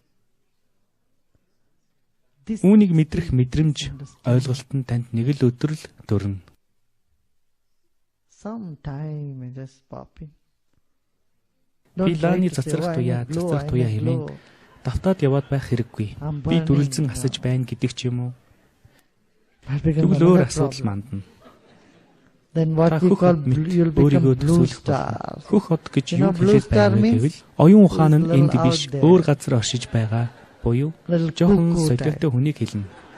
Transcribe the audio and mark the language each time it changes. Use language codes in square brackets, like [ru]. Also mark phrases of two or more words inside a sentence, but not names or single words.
[mn] Үүнийг мэдрэх мэдрэмж ойлголт нь танд нэг л өдөр л төрнө. Би лааны цацрах туяа хэмээн давтаад яваад байх хэрэггүй. Би дүрлзэн асаж байна гэдэг ч юм уу. Тэгвэл өөр асуудал мандна. [en] Then what we call you'll become blue star. [mn] Хөх хот гэж юу хэлээд байгаа гэвэл оюун ухаан нь энд биш өөр газар оршиж байгаа буюу жоохон солиотой хүнийг хэлнэ.